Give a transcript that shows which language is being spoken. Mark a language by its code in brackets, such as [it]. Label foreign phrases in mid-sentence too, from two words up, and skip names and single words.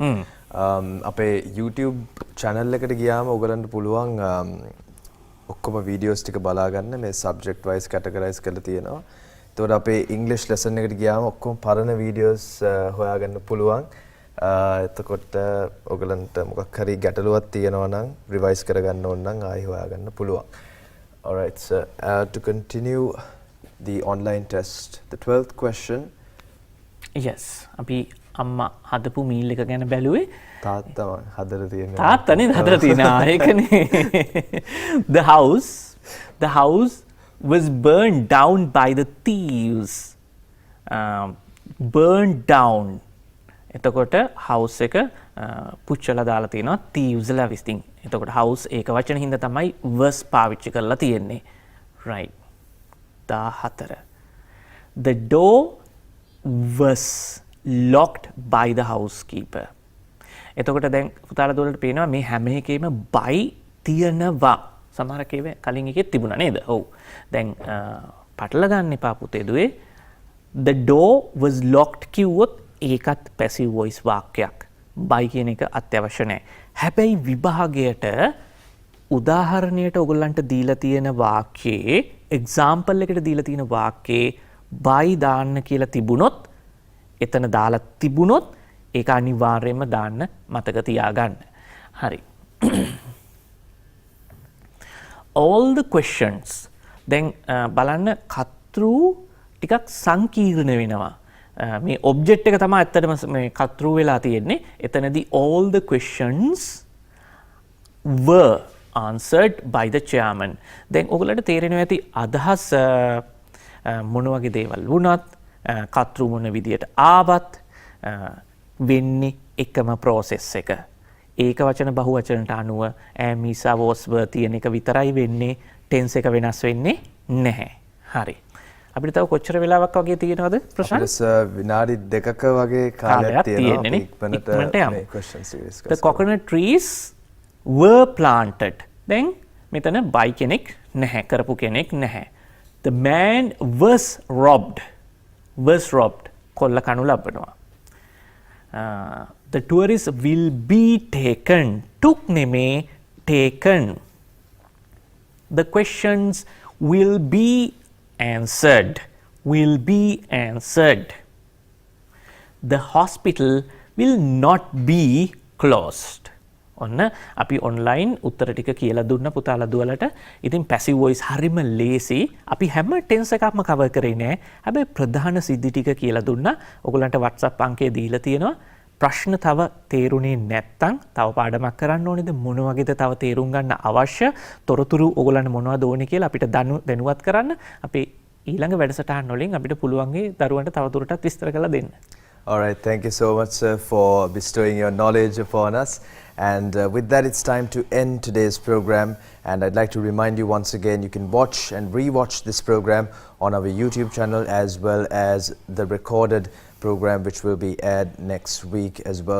[si] අපේ YouTube channel එකට ගියාම ඔයගොල්ලන්ට පුළුවන් ඔක්කොම වීඩියෝස් ටික බලා ගන්න මේ [en] subject wise categorise [si] කරලා තියෙනවා. ඒතකොට අපේ ඉංග්‍රීසි ලෙසන් එකට ගියාම ඔක්කොම පරණ වීඩියෝස් හොයාගන්න පුළුවන්. එතකොට ඔයගලන්ට මොකක් හරි ගැටලුවක් තියෙනවා නම් රිවයිස් කරගන්න ඕන නම් ආයෙ හොයාගන්න පුළුවන්. [en] Alright sir, to continue the online test, the 12th question. Yes, [si] අපි අම්මා හදපු මීල් එක ගැන බැලුවේ. තාත්තා හදලා තියෙනවා. තාත්තනේ හදලා තියෙනවා. ඒකනේ. [en] The house was burned down by the thieves. Burned down. [si] එතකොට house එක පුච්චලා දාලා තියෙනවා thieves විසින්. එතකොට house ඒක වචන හින්දා තමයි was පාවිච්චි කරලා තියෙන්නේ. [en] right. 14. The door was locked by the housekeeper. [si] එතකොට දැන් පුතාලා දුවලට පේනවා මේ හැම එකේම by තියනවා. සමහර කේවේ කලින් එකේ තිබුණා නේද? ඔව්. දැන් පටල ගන්න එපා පුතේ දුවේ. [en] The door was locked [si] කිව්වොත් ඒකත් [en] passive voice වාක්‍යයක්. [si] by කියන එක අත්‍යවශ්‍ය නැහැ. හැබැයි විභාගයට උදාහරණයට ඔයගොල්ලන්ට දීලා තියෙන වාක්‍යයේ example එකට දීලා තියෙන වාක්‍යයේ by දාන්න කියලා තිබුණොත් එතන දාලා තිබුණොත් ඒක අනිවාර්යයෙන්ම දාන්න මතක තියාගන්න. හරි. [en] all the questions [si] දැන් බලන්න කතෘ ටිකක් සංකීර්ණ වෙනවා. මේ ඔබ්ජෙක්ට් එක තමයි ඇත්තටම මේ කතෘ වෙලා තියෙන්නේ. [en] එතනදී all the questions were answered by the chairman. [si] දැන් ඔයගලට තේරෙනවා ඇති අදහස් මොන වගේ දේවල් වුණත් කතෘ මොන විදියට ආවත් වෙන්නේ එකම process එක. ඒක වචන බහු වචනට අනුව ඇමිසා [en] was were [si] තියෙන එක විතරයි වෙන්නේ. tense එක වෙනස් වෙන්නේ නැහැ. හරි. අපිට තව කොච්චර වෙලාවක් වගේ තියෙනවද ප්‍රශ්න? අපිට විනාඩි 2ක වගේ කාලයක් තියෙනවා. ඉක්මනට යමු. [en] The coconut trees were planted. [si] දැන් මෙතන by කෙනෙක් නැහැ, කරපු කෙනෙක් නැහැ. [en] The man was robbed. Was robbed. [si] කොල්ල කනු ලබනවා. [en] The tourists will be taken. took නෙමේ taken. The questions will be answered. Will be answered. The hospital will not be closed. [si] ඔන්න අපි ඔන්ලයින් උත්තර ටික කියලා දුන්න පුතාලා දුවලට. ඉතින් [en] passive voice [si] හරිම ලේසි. අපි හැම ටෙන්ස් එකක්ම කවර් කරේ නෑ. හැබැයි ප්‍රධාන සිද්ධි ටික කියලා දුන්නා. ඔයගලන්ට WhatsApp අංකය දීලා තියෙනවා. ප්‍රශ්න තව තේරුනේ නැත්තම් තව පාඩමක් කරන්න ඕනේද මොන වගේද තව තේරුම් ගන්න අවශ්‍ය තොරතුරු ඔයගලන්ට මොනවද ඕනේ කියලා අපිට දැනුවත් කරන්න. අපි ඊළඟ වැඩසටහන් වලින් අපිට පුළුවන් ඒ දරුවන්ට තව දුරටත් විස්තර කරලා දෙන්න. [en] All right, thank you so much, sir, for bestowing your knowledge upon us. And with that, it's time to end today's program. And I'd like to remind you once again, you can watch and re-watch this program on our YouTube channel as well as the recorded program which will be aired next week as well.